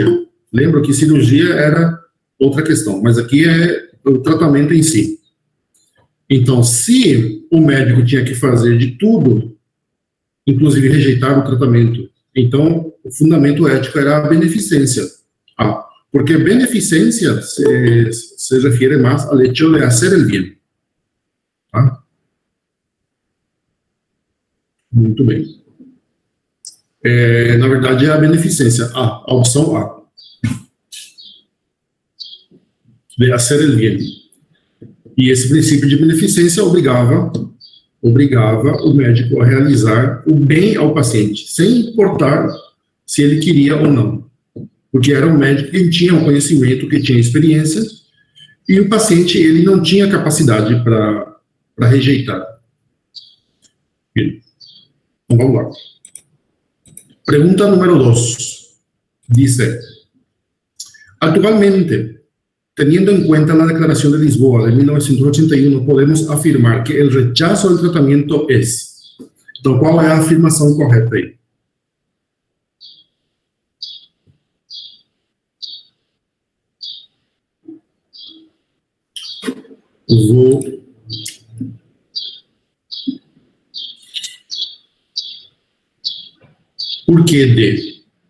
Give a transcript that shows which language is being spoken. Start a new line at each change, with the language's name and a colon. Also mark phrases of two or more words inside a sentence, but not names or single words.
Portuguese: Lembro que cirurgia era outra questão, mas aqui é o tratamento em si. Então, se o médico tinha que fazer de tudo, inclusive rejeitar o tratamento, então o fundamento ético era a beneficência. Porque beneficência se refere mais ao
Spanish: hecho de hacer el bien.
Portuguese: Tá? Muito bem. Na verdade, é a beneficência, a opção A.
Spanish: De hacer el bien.
Portuguese: E esse princípio de beneficência obrigava o médico a realizar o bem ao paciente, sem importar se ele queria ou não. porque era um médico que tinha um conhecimento, que tinha experiência, e o paciente ele não tinha capacidade para rejeitar. Então, vamos lá. Pergunta número 2.
Spanish: Dice, actualmente, teniendo en cuenta la Declaración de Lisboa de 1981, podemos afirmar que el rechazo del tratamiento es. Entonces, ¿cuál es la afirmación correcta ahí?
Portuguese: Vou Por que D?